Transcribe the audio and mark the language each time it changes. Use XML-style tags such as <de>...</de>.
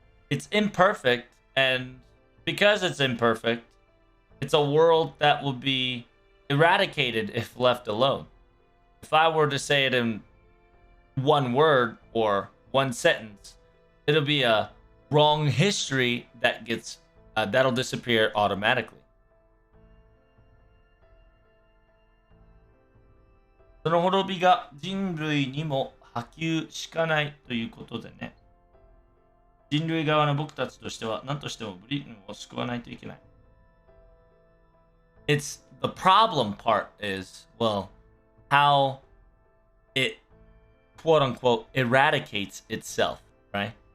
<en>It's imperfect, and because it's imperfect, it's a world that will be eradicated if left alone. If I were to say it in one word or one sentence, it'll be a wrong history that gets that'll disappear automatically.</en> <ja>その滅びが人類にも波及しかないということでね。人類側の僕たちとしては何としてもブリテンを救わないといけない。</ja> <en>It's the problem part is, well, how it quote unquote eradicates itself, right?</en>